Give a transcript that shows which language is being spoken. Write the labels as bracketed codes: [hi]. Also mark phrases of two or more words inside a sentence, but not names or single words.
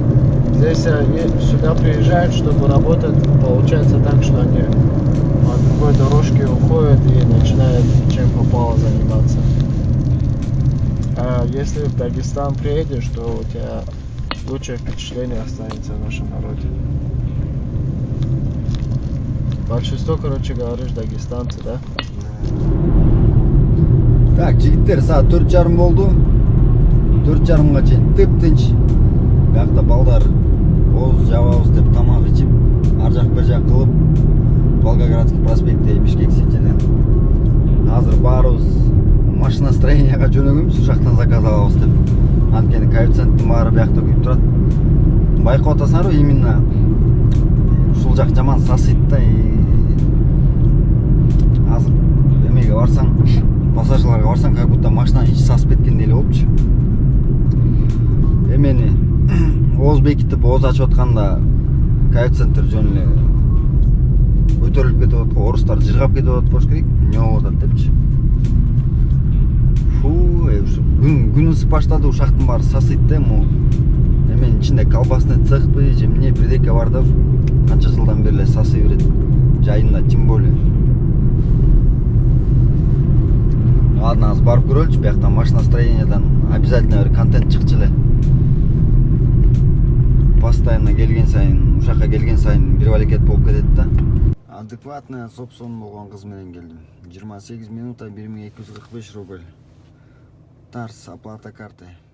[ru] Здесь сюда приезжают, чтобы работать, получается так, что они по другой дорожке уходят и начинают чем попало заниматься. А если в Дагестан приедешь, то у тебя лучшее впечатление останется в нашем народе. Большинство, короче, говоришь, дагестанцы, да? Так, [ky] жигиттер, саат 4:30 болду. 4:30га чейин тып-тынч. Биякта балдар оз жабабыз деп тамак ичип, ар жак бер жак кылып, Волгоградский проспектте Бишкек Ситиден. Азыр баарыбыз машиностроенияга жөнөгөнбүз, ушактан заказ алабыз деп. Анткени коэффициенттин баары биякта күйүп турат. Байкап атасыңарбы, именно ушул жак жаман сасыйт да. Азыр эмеге барсаң, пассажирларга барсаң, [ru] как будто [ky] машинанын ичи сасып кеткендей эле болупчу. Эмени ооз бекитип, ооз ачып атканда коэффициенттер жөн эле көтөрүлүп кетип атат, орустар жыргап кетип атат болуш керек. Не болуп атат депчи. Ушу күн ысып баштады, ушактын баары сасыйт да, эменин ичинде колбасный цехпи же эмне бирдеке бар да, канча жылдан бери эле сасый берет. Жайында [ru] тем более. [ky] Ладно, азыр барып көрөлүчү, бияктан машиностроениядан обязательно бир контент чыкчу эле. Постоянно келген сайын, ушакка келген сайын бир балекет болуп кетет да. [ru] Адекватная собсон [ky] болгон кыз менен келдим. 28 минута 1245 рубль. Тарс, [ru] оплата картой.